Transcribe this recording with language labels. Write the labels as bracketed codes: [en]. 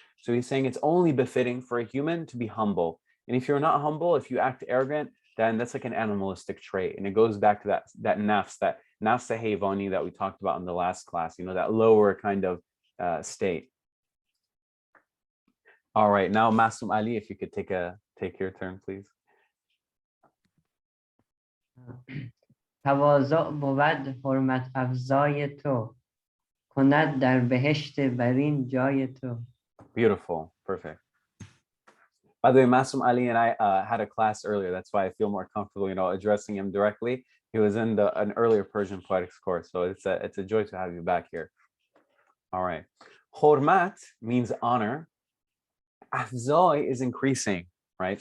[en] So he's saying it's only befitting for a human to be humble. And if you're not humble, if you act arrogant, then that's like an animalistic trait. And it goes back to that nafs hayvani that we talked about in the last class, that lower kind of state. All right, now Masum Ali, if you could take your turn, please. [fa] تواضع بود حرمت افزای تو کند در بهشت برین جای تو. [en] Beautiful, perfect. By the way, Masum Ali and I had a class earlier. That's why I feel more comfortable, addressing him directly. He was in an earlier Persian poetics course, so it's a joy to have you back here. All right, Hormat means honor. Afzai is increasing, right?